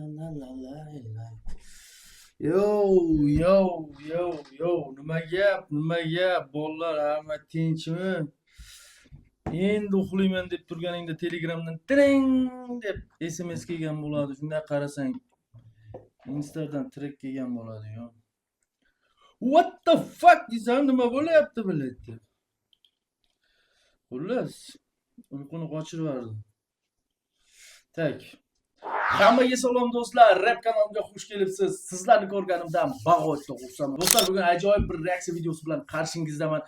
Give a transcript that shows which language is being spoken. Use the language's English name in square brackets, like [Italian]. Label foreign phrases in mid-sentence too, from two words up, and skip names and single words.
[Uzbek] Yo, nima gap, bolalar, hamma tinchmi? Endi uxlayman deb turganingda Telegramdan tring deb SMS kelgan bo'ladi. Shunday qarasang, Instadan trek kelgan bo'ladi, yo. [English] What the fuck [Uzbek] desam, nima bo'layapti biletdi. Xullas, uyquni qochirib yubordim. Tak. Hammaga salom do'stlar, rap kanaliga xush kelibsiz. Sizlarni ko'rganimdan bag'ochda xursandman. Do'stlar, bugun ajoyib bir reaksiya videosi bilan qarshingizdaman.